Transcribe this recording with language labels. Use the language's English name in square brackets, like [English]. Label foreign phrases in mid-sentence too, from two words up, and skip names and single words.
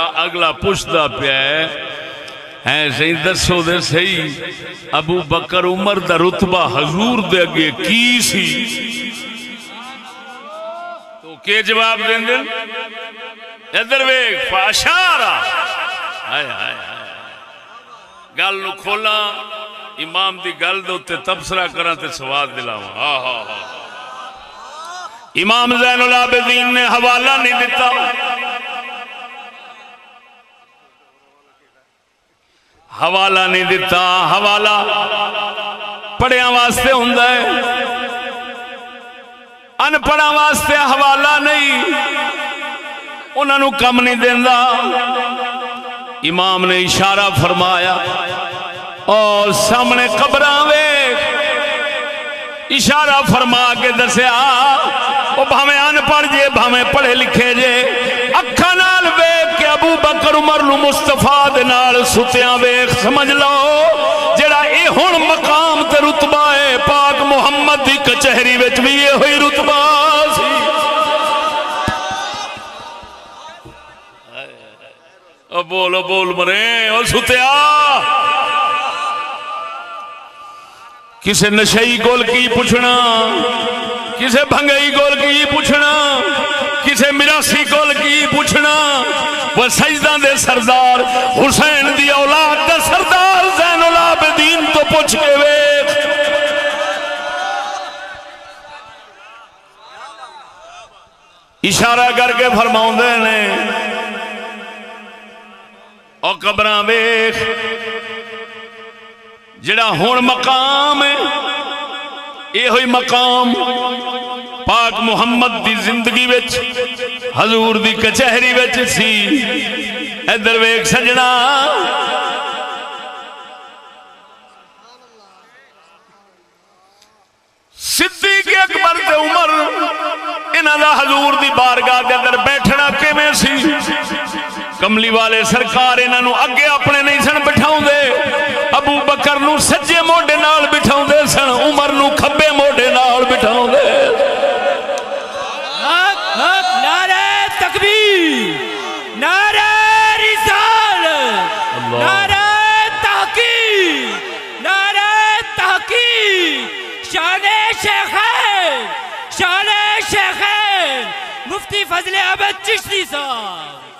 [Punjabi] اگلا پوچھدا پیا ہے صحیح دسو دے صحیح ابو بکر عمر دا رتبہ حضور دے اگے کی سی. تو کے جواب دیں دیں ادھر ویکھ. فاشارہ گل نو کھولا امام دی گل دے اوتے تبصرہ کراں تے سواد دلاواں. ہاں ہاں ہاں. امام زین العابدین نے حوالہ نہیں دیتا. حوالہ نہیں دیتا. حوالہ پڑھیاں واسطے ہوندا ہے ان پڑھاں واسطے حوالہ نہیں. انہاں نو کم نہیں دیندا. امام نے اشارہ فرمایا اور سامنے قبراں ویکھ اشارہ فرما کے دسیا وہ بھاویں ان پڑھ جے بھاویں پڑھے لکھے جے اکھاں نال ویکھ کے ابو بکر عمر نو مصطفیٰ دے نال ستیاں ویکھ سمجھ لو جڑا اے ہن مقام تے رتبہ ہے پاک محمد دی کچہری وچ بھی یہ ہوئی رتبہ سی او بولو بول مرے او ستیا کسے نشئی کول کی پوچھنا کسے بھنگئی کول کی پوچھنا کسے مراسی کول کی پوچھنا وہ سجدہ دے سردار حسین دی اولاد دے سردار زین العابدین تو پوچھ کے ویکھ اشارہ کر کے فرماؤں دے نے او قبراں ویکھ جڑا ہون مقام ہے یہ ہوئی مقام پاک محمد دی زندگی وچ حضور دی کچہری وچ سی ادھر ویکھ سجنا صدیق اکبر تے عمر انہاں دا حضور دی بارگاہ دے اندر بیٹھنا کیویں سی کملی والے سرکار انہاں نو اگے اپنے نہیں سن بٹھاؤں دے ابو بکر نو سجے موڈے نال بٹھاؤں دے سن عمر نو کھبے موڈے نال بٹھاؤں دے نعرہ تکبیر نعرہ رسالت نعرہ تحقیق نعرہ تحقیق شان شیخین مفتی فضل احمد چشتی صاحب